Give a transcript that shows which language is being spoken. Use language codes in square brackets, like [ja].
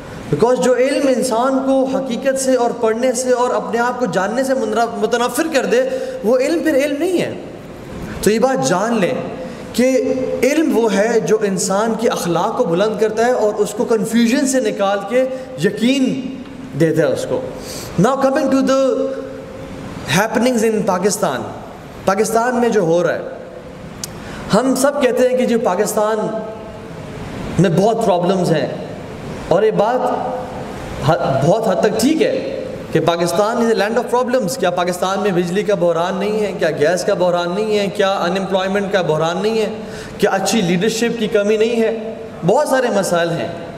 [ur] Because جو علم انسان کو حقیقت سے اور پڑھنے سے اور اپنے آپ کو جاننے سے متنفر کر دے, وہ علم پھر علم نہیں ہے. تو یہ بات جان لیں کہ علم وہ ہے جو انسان کے اخلاق کو بلند کرتا ہے اور اس کو کنفیوژن سے نکال کے یقین دیتا ہے اس کو. [en] Now coming to the happenings in Pakistan. [ur] پاکستان میں جو ہو رہا ہے, ہم سب کہتے ہیں کہ جو پاکستان میں بہت پرابلمز ہیں, اور یہ بات بہت حد تک ٹھیک ہے کہ [en] Pakistan is a land of problems. [ur] کیا پاکستان میں بجلی کا بحران نہیں ہے؟ کیا گیس کا بحران نہیں ہے؟ کیا انمپلائمنٹ کا بحران نہیں ہے؟ کیا اچھی لیڈرشپ کی کمی نہیں ہے؟ بہت سارے مسائل ہیں.